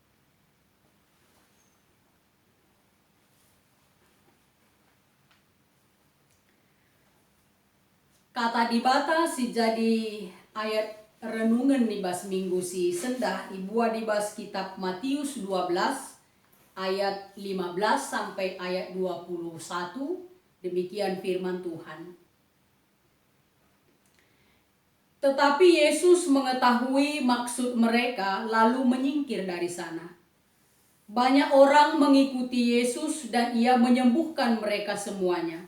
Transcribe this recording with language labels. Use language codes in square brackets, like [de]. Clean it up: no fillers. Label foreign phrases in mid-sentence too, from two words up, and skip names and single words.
[btx] Kata di bata si jadi [id] ayat renungan [btx] di bas minggu si sendah ibuah di bas kitab Matius 12 [id] ayat 15 sampai ayat 21. Demikian firman Tuhan. Tetapi Yesus mengetahui maksud mereka lalu menyingkir dari sana. Banyak orang mengikuti Yesus dan ia menyembuhkan mereka semuanya.